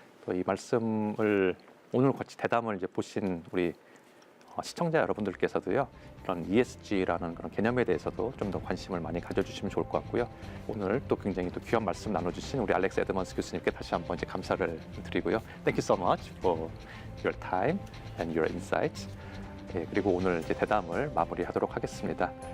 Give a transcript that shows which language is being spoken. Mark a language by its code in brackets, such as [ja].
[ko] 또 이 말씀을 오늘 같이 대담을 이제 보신 우리 시청자 여러분들께서도요, 이런 ESG라는 그런 개념에 대해서도 좀 더 관심을 많이 가져주시면 좋을 것 같고요. 오늘 또 굉장히 또 귀한 말씀 나눠주신 우리 알렉스 에드먼스 교수님께 다시 한번 이제 감사를 드리고요. [en] Thank you so much for your time and your insights. [ko] 예, 그리고 오늘 이제 대담을 마무리하도록 하겠습니다.